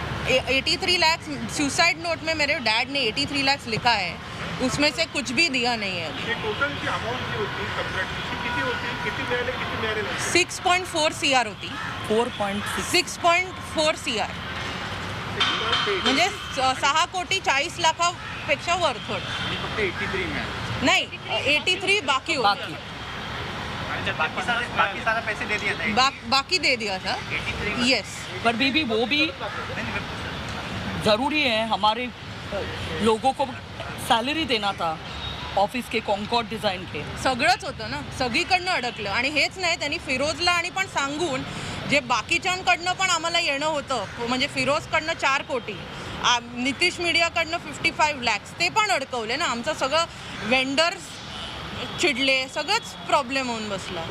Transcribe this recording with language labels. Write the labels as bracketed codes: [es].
[hi] 83 lakh suicide note में मेरे dad ने 83 लाख लिखा है, उसमें से कुछ भी दिया नहीं है. [mr] हे टोटल जी अमाऊंट जी होती कंत्राटची किती होती, किती मिळाले नाही? 6.4 CR होती. 4.6 6.4 CR म्हणजे 6 कोटी 40 लाखापेक्षा वर थोडं. फक्त 83 मिळाले. नाही, 83 बाकी होती. बाकी. [hi] बाकी सारा पैसे दे दिया था. बाकी दे दिया था. यस. पर बीबी वो भी ज़रूरी है, हमारे लोगों को सैलरी देना था ऑफिस के कॉन्कॉर्ड डिज़ाइन के. [mr] सगळंच होतं ना, सगळीकडनं अडकलं. आणि हेच नाही, त्यांनी फिरोजला आणि पण सांगून जे बाकीच्यांकडनं पण आम्हाला येणं होतं, म्हणजे फिरोजकडनं 4 कोटी, नितीश मीडियाकडनं 55 लॅक्स, ते पण अडकवले ना. आमचं सगळं वेंडर्स चिडले, सगळंच प्रॉब्लेम होऊन बसला.